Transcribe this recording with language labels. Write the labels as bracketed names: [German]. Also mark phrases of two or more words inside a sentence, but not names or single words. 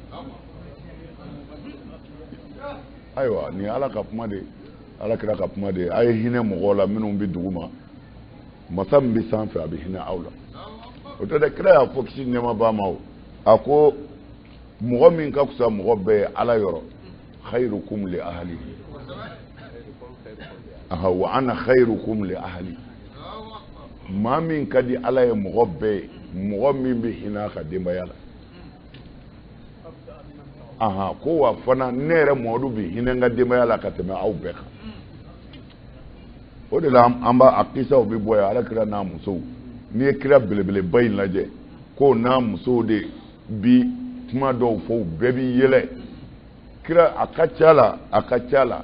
[Bambara] ayiwa nin ye ala ka kuma de ala kira ka kuma de a ye hinɛ mɔgɔw la minnu bɛ dugu ma masa min bɛ sanfɛ a bɛ hinɛ aw la o tɛ dɛ kira y'a fɔ kisi nɛɛma b'a ma o a ko mɔgɔ min ka fisa mɔgɔ bɛɛ ye ala yɔrɔ [Arabic] خيركم لأهله وأنا خيركم لأهلي [Bambara] maa min ka di ala ye mɔgɔ bɛɛ ye mɔgɔ min bɛ hinɛ a ka denbaya la ko wa fana ne yɛrɛ mɔdu bɛ hinɛ n ka denbaya la ka tɛmɛ aw bɛɛ kan o de la an b'a a kisaw bɛ bɔ yan ala kira n'a musow n'i ye kira belebeleba in lajɛ ko n'a musow de bi kuma dɔw fɔ u bɛɛ b'i yɛlɛ kira a ka ca la